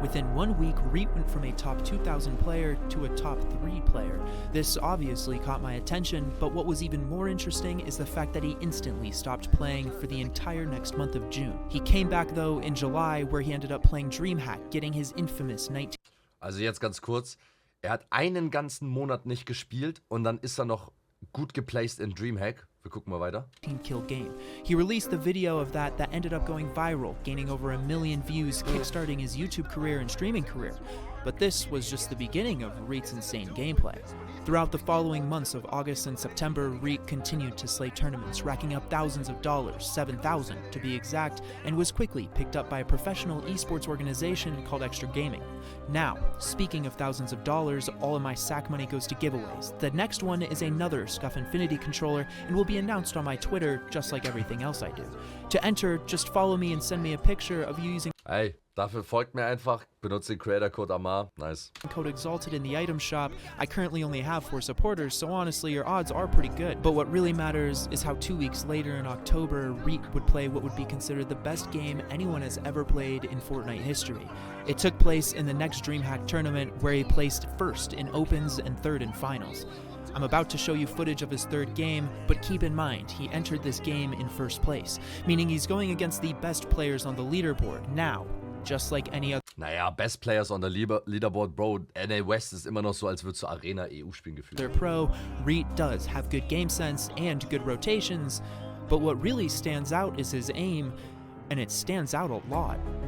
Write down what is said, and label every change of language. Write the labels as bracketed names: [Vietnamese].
[English] Within 1 week, Reet went from a top 2,000 player to a top 3 player. This obviously caught my attention, but what was even more interesting is the fact that he instantly stopped playing for the entire next month of June. He came back though in July, where he ended up playing DreamHack, getting his infamous 19 [German] Also jetzt ganz kurz, er hat einen ganzen Monat nicht gespielt und dann ist er noch gut geplaced in DreamHack. Wir gucken mal weiter. [English] kill game. He released the video of that ended up going viral, gaining over 1 million views, kickstarting his YouTube career and streaming career. But this was just the beginning of Reet's insane gameplay. Throughout the following months of August and September, Reet continued to slay tournaments, racking up thousands of dollars, 7,000 to be exact, and was quickly picked up by a professional esports organization called Extra Gaming. Now, speaking of thousands of dollars, all of my SAC money goes to giveaways. The next one is another Scuf Infinity controller and will be announced on my Twitter, just like everything else I do. To enter, just follow me and send me a picture of you using [German] Hey, dafür folgt mir einfach, benutzt den Creator Code AMAR. [English] Nice. code Exalted in the item shop. I currently only have 4 supporters, so honestly your odds are pretty good. But what really matters is how 2 weeks later in October, Reet would play what would be considered the best game anyone has ever played in Fortnite history. It took place in the next DreamHack tournament, where he placed first in opens and third in finals. I'm about to show you footage of his third game, but keep in mind, he entered this game in first place, meaning he's going against the best players on the leaderboard. Now, just like any other [German] Naja, [English] Best Players on the Leaderboard, Bro. [German] NA West ist immer noch so, als würdest du Arena EU spielen gefühlt. [English] pro, Reet does have good game sense and good rotations, but what really stands out is his aim, and it stands out a lot.